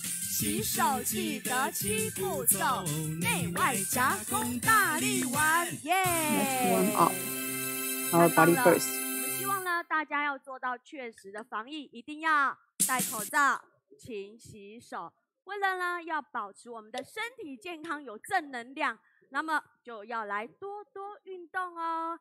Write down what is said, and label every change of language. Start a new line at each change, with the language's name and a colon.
Chinese: 洗手记得7步骤，内外夹攻大力丸。
English: Let's warm up our body first.
Chinese: 我们希望呢，大家要做到确实的防疫，一定要戴口罩、勤洗手。为了呢，要保持我们的身体健康，有正能量。那么就要来多多运动哦。